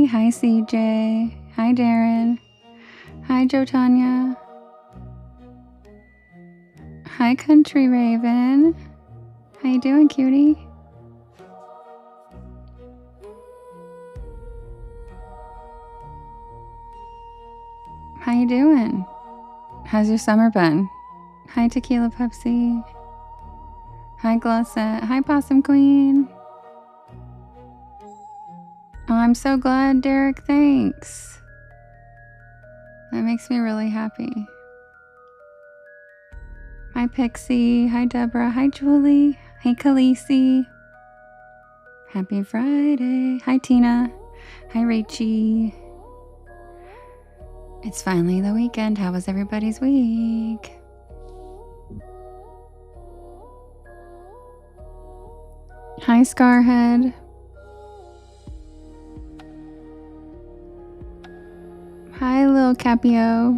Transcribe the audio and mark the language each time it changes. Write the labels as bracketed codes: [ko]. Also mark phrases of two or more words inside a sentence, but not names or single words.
[en] Hi, CJ. Hi, Darren. Hi, Joe Tanya. Hi, Country Raven. How you doing, cutie? How you doing? How's your summer been? Hi, Tequila Pepsi. Hi, Glossette. Hi, Possum Queen. Oh, I'm so glad, Derek. Thanks. That makes me really happy. Hi, Pixie. Hi, Deborah. Hi, Julie. Hi, Khaleesi. Happy Friday. Hi, Tina. Hi, Rachie. It's finally the weekend. How was everybody's week? Hi, Scarhead. Hi, Lil Capio.